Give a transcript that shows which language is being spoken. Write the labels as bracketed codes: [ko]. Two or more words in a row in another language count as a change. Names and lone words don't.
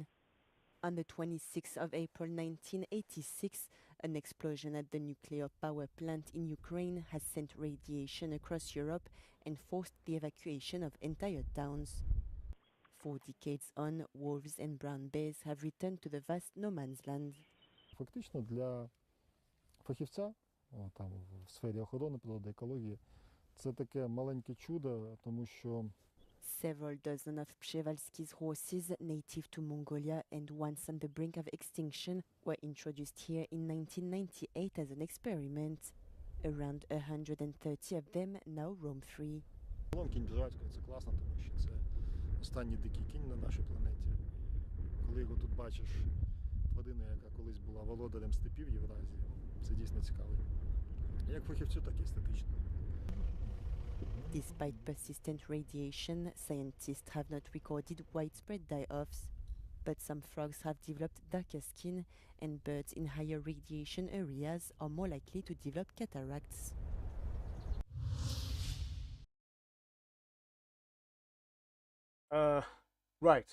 [en] On the 26th of April 1986, an explosion at the nuclear power plant in Ukraine has sent radiation across Europe and forced the evacuation of entire towns. 4 decades on, wolves and brown bears have returned to the vast no man's land. [uk] Фактично для фахівця там в сфері охорони природи, екології, це таке маленьке чудо, тому що [en] Several dozen of Przewalski's horses, native to Mongolia and once on the brink of extinction, were introduced here in 1998 as an experiment. Around 130 of them now roam free. [uk] Кінь Бжевальського – це класно, тому що це останній дикий кінь на нашій планеті. Коли його тут бачиш, тварина, яка колись була володарем степів Євразії, це дійсно цікаво. Як фахівцю, так і естетично. [en] Despite persistent radiation, scientists have not recorded widespread die-offs. But some frogs have developed darker skin, and birds in higher radiation areas are more likely to develop cataracts. Right.